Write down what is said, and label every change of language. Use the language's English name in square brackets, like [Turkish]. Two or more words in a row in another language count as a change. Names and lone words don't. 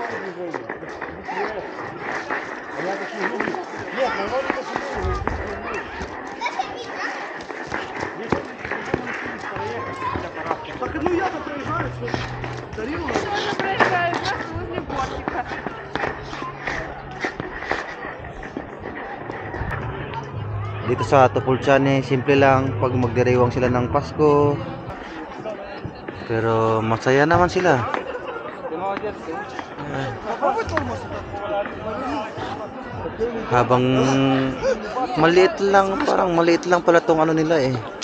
[Russian] Так, ну я-то проезжаю, что дарил. Тоже проезжаю просто возле бортика. [Filipino] Dito sa Tupulchane, simple lang pag magdiriwang sila ng Pasko. Pero masaya naman sila. Habang maliit lang, parang maliit lang pala tong ano nila eh.